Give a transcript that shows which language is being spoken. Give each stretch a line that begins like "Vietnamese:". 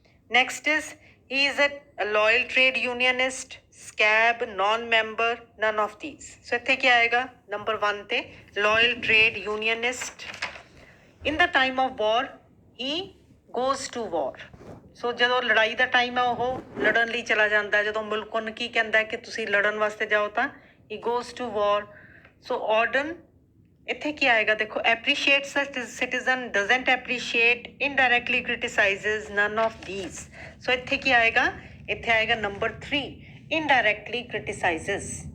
English: Next is, he is a loyal trade unionist, scab, non-member, none of these. So
Punjabi: ਇੱਥੇ ਕੀ ਆਏਗਾ?
English: Number 1 ਤੇ loyal trade unionist. In the time of war, he goes to war.
Punjabi: So ਜਦੋਂ ਲੜਾਈ ਦਾ time ਹੈ ਉਹ ਲੜਨ ਲਈ ਚਲਾ ਜਾਂਦਾ। ਜਦੋਂ ਮੁਲਕ ਉਹਨੂੰ ਕੀ ਕਹਿੰਦਾ ਕਿ ਤੁਸੀਂ ਲੜਨ ਵਾਸਤੇ ਜਾਓ ਤਾਂ
English: he goes to war.
Punjabi: So Auden, ਇੱਥੇ ਕੀ ਆਏਗਾ?
English: ਦੇਖੋ, appreciates a citizen, doesn't appreciate, indirectly criticizes, none of these. So
Punjabi: ਇੱਥੇ ਕੀ ਆਏਗਾ? ਇੱਥੇ ਆਏਗਾ number 3,
English: indirectly criticizes.